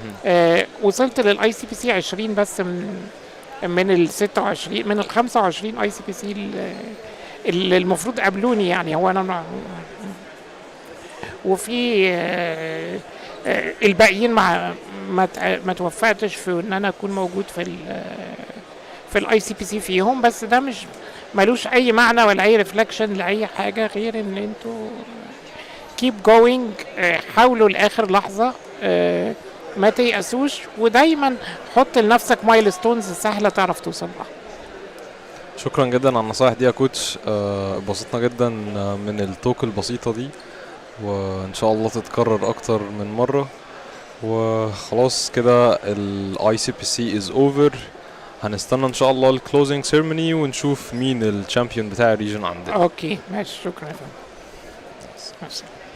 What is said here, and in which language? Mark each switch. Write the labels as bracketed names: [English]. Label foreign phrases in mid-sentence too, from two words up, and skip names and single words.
[Arabic] وصلت للآي سي بي سي 20 بس من ال 26 من ال 25 اي سي بي سي اللي المفروض قابلوني، يعني هو انا وفي الباقيين ما توفقتش في ان انا اكون موجود في الاي سي بي سي فيهم، بس ده مش ملوش اي معنى ولا اي ريفلكشن لاي حاجه غير ان انتوا [English] keep going. [Arabic] حاولوا لاخر لحظه، ما تيأسوش، ودايما حط لنفسك مايلستونز سهله تعرف توصل لها. شكرا جدا على النصايح دي يا كوتش. اتبسطنا جدا من التوك البسيطة دي، وان شاء الله تتكرر اكتر من مرة. وخلاص كده ال [English] ICPC is over. [Arabic] هنستنى ان شاء الله [English] closing ceremony [Arabic] ونشوف مين الشامبيون بتاع الريجن عندنا. اوكي ماشي، شكرا يا فندم.